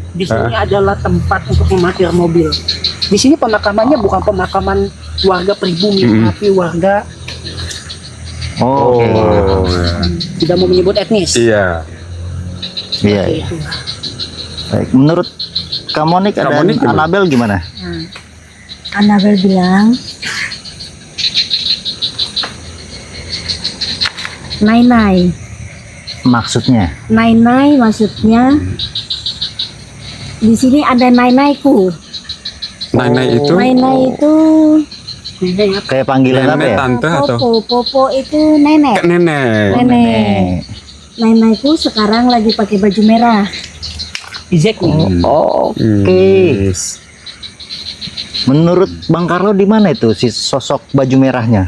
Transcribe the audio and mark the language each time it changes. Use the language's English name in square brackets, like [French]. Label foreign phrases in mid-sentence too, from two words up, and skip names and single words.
[Indonesian] Di sini adalah tempat untuk memarkir mobil. Di sini pemakamannya bukan pemakaman warga pribumi, tapi warga Oh, oke. ya. tidak mau menyebut etnis. Iya. Iya. Seperti Iya. itu. Baik, menurut Kamonik dan Kamonik gimana? Anabel gimana? Anabel bilang Nai-nai. Maksudnya? Nai-nai maksudnya di sini ada nai-naiku. Nai-nai itu Nai-nai itu Nenek Kayak panggilan apa nenek, ya? tante atau Popo itu nenek. Kak nenek. Nenek. Nai-naiku sekarang lagi pakai baju merah. Izek nih. Oke. Yes. Menurut Bang Carlo di mana itu si sosok baju merahnya?